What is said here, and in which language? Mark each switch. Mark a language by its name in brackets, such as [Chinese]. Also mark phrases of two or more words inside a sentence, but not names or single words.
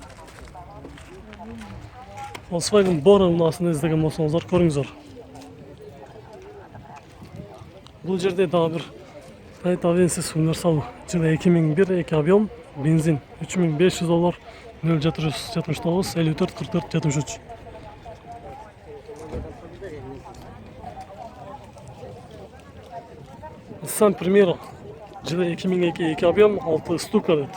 [Kyrgyz] Volkswagen Bora унаасын издеген болсоңуздар көрүңүздөр. [Kazakh] Бұл жерде дағы бір Toyota Avensis универсал жылы 2001, 2 объем, бензин $3500, 0779 54 44 73. Nissan Primera жылы 2002, 2 объем, 6 ступка дейді.